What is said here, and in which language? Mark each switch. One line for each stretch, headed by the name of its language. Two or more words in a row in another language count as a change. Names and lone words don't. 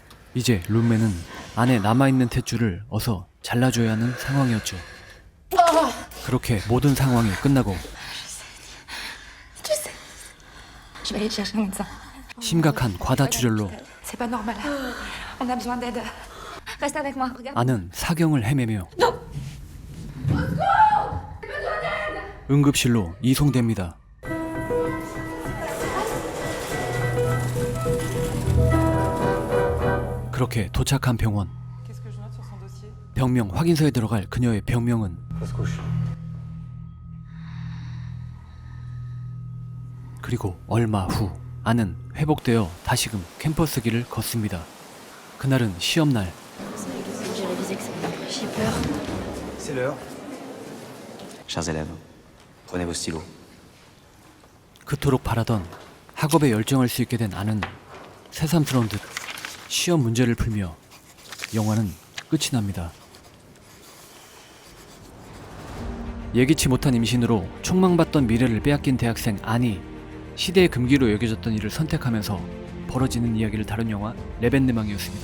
Korean: 이제 룸메는 안에 남아있는 탯줄을 어서 잘라줘야 하는 상황이었죠. 그렇게 모든 상황이 끝나고
French: Je vais aller chercher un médecin.
Korean: 심각한 과다출혈로
French: C'est pas normal. On a besoin d'aide. Reste avec moi, regarde.
Korean: 아는 사경을 헤매며 응급실로 이송됩니다. 그렇게 도착한 병원. 병명 확인서에 들어갈 그녀의 병명은
French: Fausse couche.
Korean: 그리고 얼마 후 아는 회복되어 다시금 캠퍼스 길을 걷습니다. 그날은 시험날.
French: J'ai révisé que ça. J'ai peur. C'est l'heure. Chers élèves, prenez vos stylos.
Korean: 그토록 바라던 학업에 열정할 수 있게 된 아는 새삼스러운 듯 시험 문제를 풀며 영화는 끝이 납니다. 예기치 못한 임신으로 촉망받던 미래를 빼앗긴 대학생 안이 시대의 금기로 여겨졌던 일을 선택하면서 벌어지는 이야기를 다룬 영화 레벤느망이었습니다.